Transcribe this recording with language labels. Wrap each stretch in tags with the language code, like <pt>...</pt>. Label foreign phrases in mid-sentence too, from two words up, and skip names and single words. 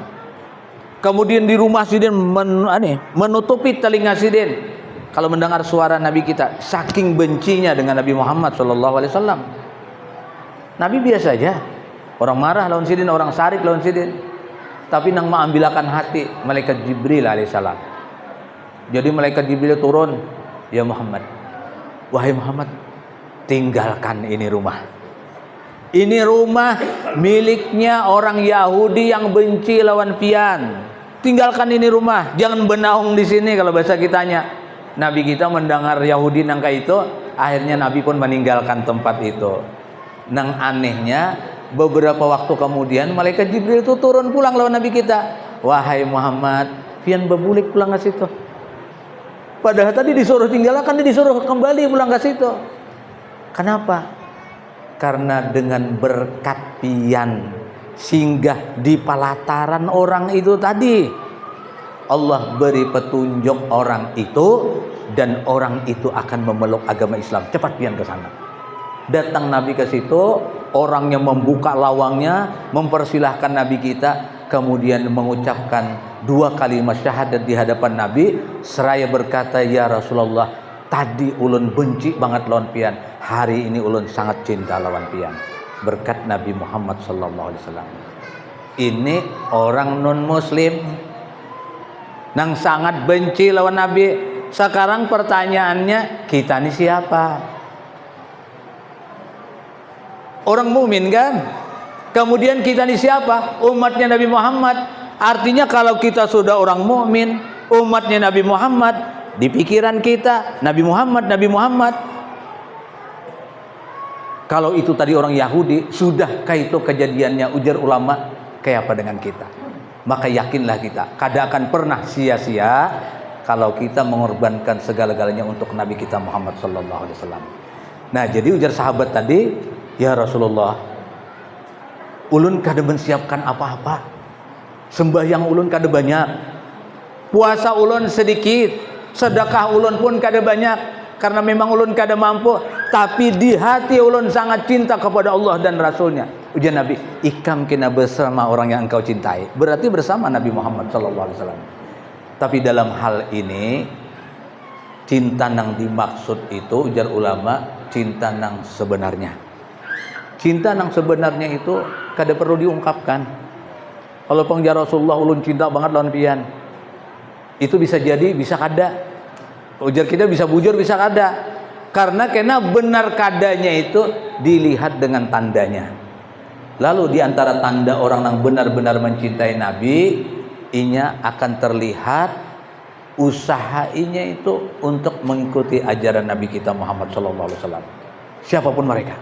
<id>Kemudian di rumah Sidin menutupi telinga Sidin kalau mendengar suara Nabi kita, saking bencinya dengan Nabi Muhammad SAW. Nabi biasa aja, orang marah lawan Sidin, orang sarik lawan Sidin, tapi nang mengambilkan hati malaikat Jibril alaihissalam. Jadi malaikat Jibril turun,</id> <ar>ya Muhammad,</ar> <id>wahai Muhammad, tinggalkan ini rumah. Ini rumah miliknya orang Yahudi yang benci lawan pian. Tinggalkan ini rumah, jangan benaung di sini kalau bahasa kitanya. Nabi kita mendengar Yahudi nangka itu, akhirnya Nabi pun meninggalkan tempat itu. Nang anehnya, beberapa waktu kemudian malaikat Jibril itu turun pulang lawan Nabi kita. Wahai Muhammad,</id> <bjn>pian bebulik</bjn> <id>pulang ke situ. Padahal tadi disuruh tinggalkan, dia disuruh kembali pulang ke situ. Kenapa? Karena dengan berkat pian singgah di pelataran orang itu tadi, Allah beri petunjuk orang itu, dan orang itu akan memeluk agama Islam. Cepat pian ke sana. Datang Nabi ke situ, orangnya membuka lawangnya, mempersilahkan Nabi kita, kemudian mengucapkan 2 kalimat syahadat di hadapan Nabi, seraya berkata,</id> <ar>ya Rasulullah,</ar> <id>tadi</id> <bjn>ulun benci banget lawan pian,</bjn> <id>hari ini</id> <bjn>ulun sangat cinta lawan pian,</bjn> <id>berkat Nabi Muhammad SAW. Ini orang non muslim nang sangat benci lawan Nabi. Sekarang pertanyaannya, kita ini siapa? Orang mukmin kan? Kemudian kita ini siapa? Umatnya Nabi Muhammad. Artinya kalau kita sudah orang mukmin, umatnya Nabi Muhammad, di pikiran kita Nabi Muhammad, Nabi Muhammad. Kalau itu tadi orang Yahudi, sudahkah itu kejadiannya? Ujar ulama, kayak apa dengan kita? Maka yakinlah kita, kada akan pernah sia-sia kalau kita mengorbankan segala-galanya untuk Nabi kita Muhammad</id> <ar>sallallahu alaihi wasallam.</ar> <id>Nah, jadi ujar sahabat tadi,</id> <ar>ya Rasulullah,</ar> <bjn>ulun kada mensiapkan</bjn> <id>apa-apa. Sembahyang ulun kada banyak. Puasa ulun sedikit, sedekah ulun pun kada banyak karena memang ulun kada mampu, tapi di hati ulun sangat cinta kepada Allah dan Rasulnya. Ujar Nabi, ikam kena bersama orang yang engkau cintai. Berarti bersama Nabi Muhammad</id> <ar>sallallahu alaihi wasallam.</ar> <id>Tapi dalam hal ini cinta nang dimaksud itu ujar ulama cinta nang sebenarnya. Cinta nang sebenarnya itu kada perlu diungkapkan. Kalau pengjar Rasulullah ulun cinta banget lawan pian. Itu bisa jadi, bisa kada.</id> <bjn>Ujar kita bisa bujur, bisa kada.</bjn> <id>Karena kena benar kadanya itu dilihat dengan tandanya. Lalu di antara tanda orang yang benar-benar mencintai Nabi, inya akan terlihat usahanya itu untuk mengikuti ajaran Nabi kita Muhammad</id> <ar>sallallahu alaihi wasallam.</ar> <id>Siapapun mereka.</id>